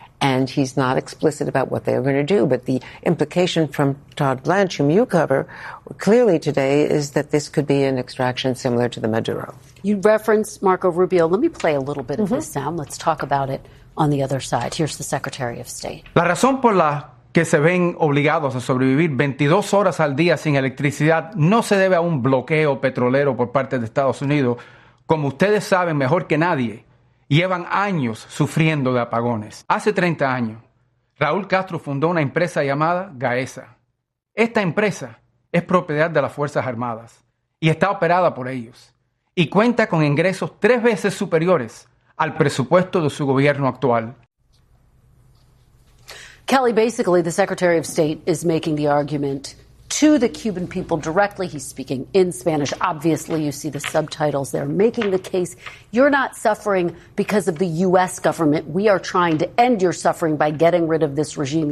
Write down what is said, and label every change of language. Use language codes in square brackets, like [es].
[en] And he's not explicit about what they are going to do. But the implication from Todd Blanche, whom you cover clearly today, is that this could be an extraction similar to the Maduro. You reference Marco Rubio. Let me play a little bit of this sound. Let's talk about it on the other side. Here's the Secretary of State. [es] La razón por la que se ven obligados a sobrevivir 22 horas al día sin electricidad no se debe a un bloqueo petrolero por parte de Estados Unidos. Como ustedes saben mejor que nadie, llevan años sufriendo de apagones. Hace 30 años, Raúl Castro fundó una empresa llamada Gaesa. Esta empresa es propiedad de las Fuerzas Armadas y está operada por ellos. Y cuenta con ingresos tres veces superiores al presupuesto de su gobierno actual. [en] Kelly, basically, the Secretary of State is making the argument to the Cuban people directly. He's speaking in Spanish. Obviously, you see the subtitles there, making the case you're not suffering because of the U.S. government. We are trying to end your suffering by getting rid of this regime.